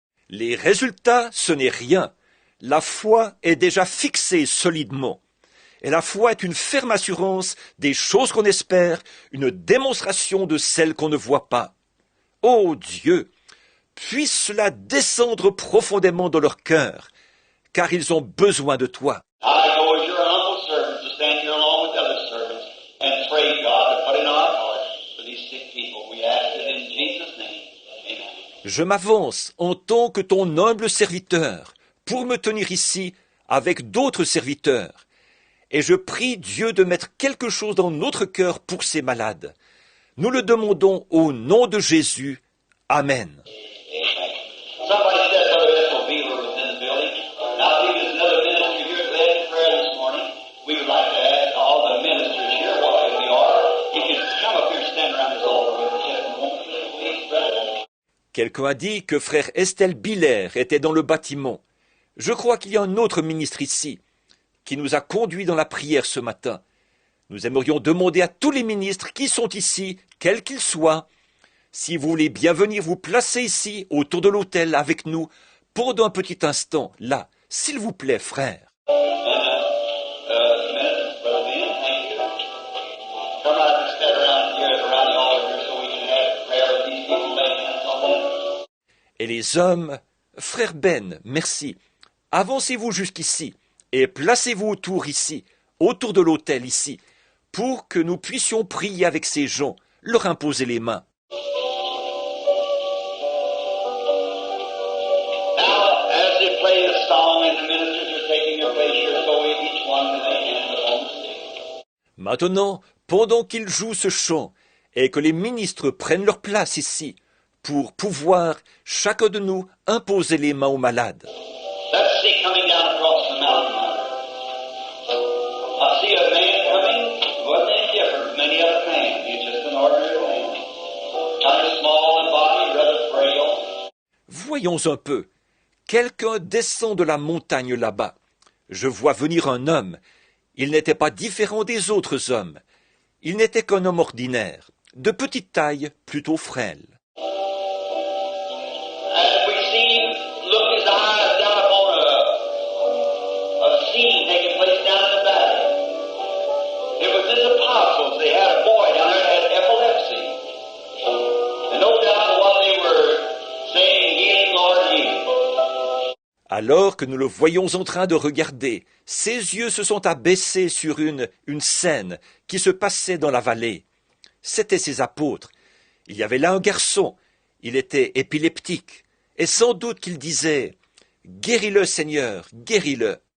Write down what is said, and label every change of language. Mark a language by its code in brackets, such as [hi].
[fr] Les résultats, ce n'est rien. La foi est déjà fixée solidement. Et la foi est une ferme assurance des choses qu'on espère, une démonstration de celles qu'on ne voit pas. Ô Dieu, puisse cela descendre profondément dans leur cœur, car ils ont besoin de toi. [en] I go as your humble servant to stand here along with other servants and pray, God, to put in our hearts for these sick people. We ask it in Jesus' name. Amen. [fr] Je m'avance en tant que ton humble serviteur pour me tenir ici avec d'autres serviteurs. Et je prie Dieu de mettre quelque chose dans notre cœur pour ces malades. Nous le demandons au nom de Jésus. Amen. Amen. [en] Somebody said Brother Ethel Beaver was in the building. Now, I believe there's another minister here that led in prayer this morning. We would like to ask all the ministers here, whatever they are, if you come up here and stand around this altar with us just a moment, please, brother. [fr] Quelqu'un a dit que frère Estelle Biller était dans le bâtiment. Je crois qu'il y a un autre ministre ici qui nous a conduits dans la prière ce matin. Nous aimerions demander à tous les ministres qui sont ici, quels qu'ils soient, si vous voulez bien venir vous placer ici, autour de l'autel, avec nous, pendant un petit instant, là, s'il vous plaît, frère. [en] Brother Ben, thank you. Come out and stand around here, around the altar here, so we can have prayer with these people laying hands on them. [fr] Et les hommes, frère Ben, merci. avancez-vous jusqu'ici et placez-vous autour ici, autour de l'autel ici, pour que nous puissions prier avec ces gens, leur imposer les mains. [en] Now, as they play the song and the ministers are taking their place here, so each one lay hands upon the sick. [fr] Maintenant, pendant qu'ils jouent ce chant, et que les ministres prennent leur place ici, pour pouvoir, chacun de nous, imposer les mains aux malades. [en] Let's see coming down across the mountain. I see a man coming. Wasn't any different from any other man. He's just an ordinary man. Kind of small in body, rather frail. [fr] Voyons un peu. Quelqu'un descend de la montagne là-bas. Je vois venir un homme. Il n'était pas différent des autres hommes. Il n'était qu'un homme ordinaire, de petite taille, plutôt frêle. [en] And we see him look his eyes down upon a scene taking place down in the valley. It was his apostles. They had a boy down there that had epilepsy. And no doubt what they were saying, healing, Lord, healing. [fr] Alors que nous le voyons en train de regarder, ses yeux se sont abaissés sur une scène qui se passait dans la vallée. C'étaient ses apôtres. Il y avait là un garçon. Il était épileptique. Et sans doute qu'il disait « Guéris-le, Seigneur, guéris-le ».